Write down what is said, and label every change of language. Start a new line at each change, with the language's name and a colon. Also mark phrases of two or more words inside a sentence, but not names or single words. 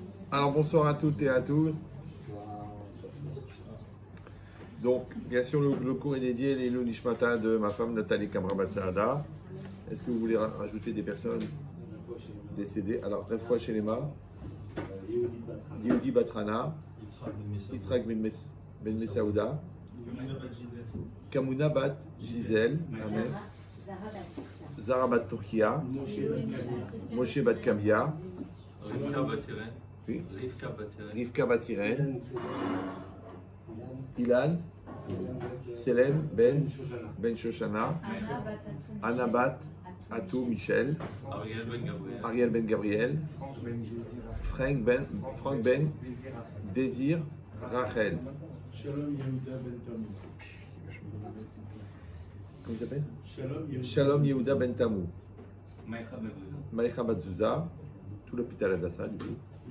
French: Alors bonsoir à toutes et à tous. Donc, bien sûr, le cours est dédié à l'
Hebrew: עילוי נשמתה
French: de ma femme Nathalie Kamrabat Saada. Est-ce que vous voulez rajouter des personnes décédées? Alors, bref, fois chez les mains, Yehudi Batrana, Yitzhak Ben Messaouda, Kamuna Bat Gisèle, Amen. Zara Bat Turkia, Moshe Bat Kamia, Rivka Batiren, Ilan, Selem Ben Shoshana, Anna Bat Atou Michel, Ariel Ben Gabriel, Frank Ben Désir Rachel. Comment il s'appelle? Shalom Yehuda Ben Tamou. Maïcha Batzouza, tout l'hôpital Adassa du coup.